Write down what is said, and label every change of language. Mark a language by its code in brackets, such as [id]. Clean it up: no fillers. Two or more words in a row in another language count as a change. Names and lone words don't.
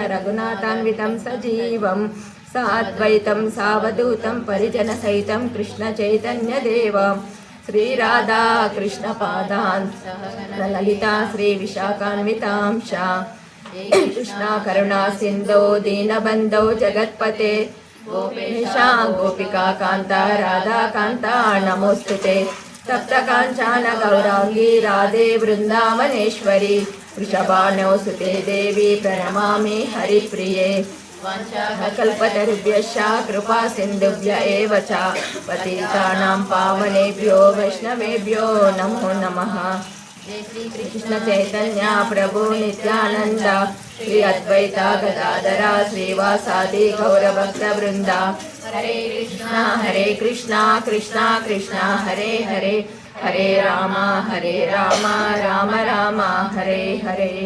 [sa] రఘునాథాన్వితం సజీవం సాద్వైతం సావధూతం పరిజన సహితం కృష్ణ చైతన్య దేవం శ్రీరాధా కృష్ణ పాదాన్ లలితా శ్రీ విశాఖాన్వితాంశ కృష్ణ కరుణా సింధో దీనబంధో జగత్పతే గోపేశ గోపికా కాంత రాధా కాంత నమోస్తుతే. తప్త కాంచన గౌరాంగీ రాధే బృందావనేశ్వరి వృషభానోసుతే దేవి ప్రణమామి హరిప్రియే. కల్పతరుభ్యశ్చ కృపా సింధుభ్య ఏవ చ పతితానాం పావనేభ్యో వైష్ణవేభ్యో నమో నమః. కృష్ణ చైతన్య ప్రభు నిత్యానంద శ్రీ అద్వైత గదాధర శ్రీవాసాది గౌరభక్త బృంద. హరే కృష్ణ కృష్ణ కృష్ణ హరే హరే, హరే రామ రామ రామ హరే హరే.